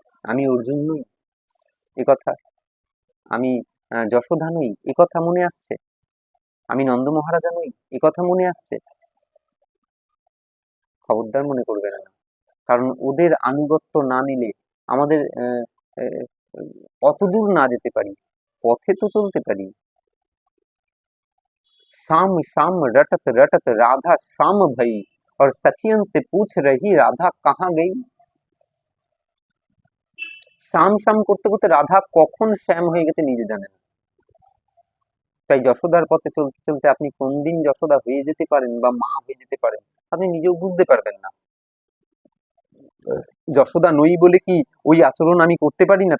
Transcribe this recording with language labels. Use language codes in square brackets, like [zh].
[bn] আমি অর্জুন নই, এ কথা? আমি যশোধা নই, এ কথা মনে আসছে? আমি নন্দ মহারাজা নই, এ কথা মনে আসছে? খবরদার মনে করবেন না। কারণ ওদের আনুগত্য না নিলে আমাদের আহ, অত দূর না যেতে পারি, পথে তো চলতে পারি। [hi] शाम शाम रटत रटत राधा शाम भई, और सखियन से पूछ रही राधा कहाँ गई। [bn] শাম শাম করতে করতে রাধা কখন শ্যাম হয়ে গেছে নিজে জানে না। তাই যশোদার পথে চলতে চলতে আপনি কোন দিন যশোদা হয়ে যেতে পারেন বা মা হয়ে যেতে পারেন, আপনি নিজেও বুঝতে পারবেন না। যশোদা নই বলে কি ওই আচরণ আমি করতে পারি না?